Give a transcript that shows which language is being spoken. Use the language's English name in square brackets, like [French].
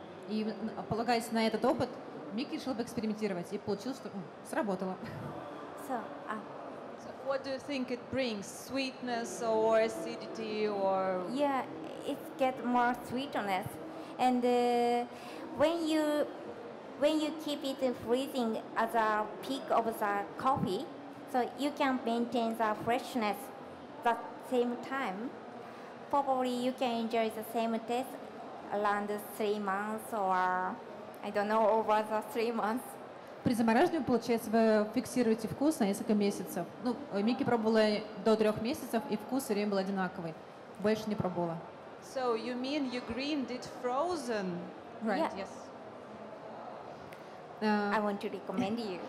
[Russian] И полагаясь на этот опыт, Микки решил поэкспериментировать, и получилось, что сработало. [English] So, What do you think it brings? Sweetness or acidity or? yeah, it gets more sweetness, and when you keep it freezing at the peak of the coffee, so you can maintain the freshness at the same time. Probably you can enjoy the same taste around 3 months, or I don't know, over the 3 months. [Russian] При замораживании, получается, вы фиксируете вкус на несколько месяцев. Микки пробовала до 3 месяцев, и вкус все время был одинаковый. Больше не пробовала. [English] So you mean you greened it frozen? Right. Yeah. Yes. I want to recommend you.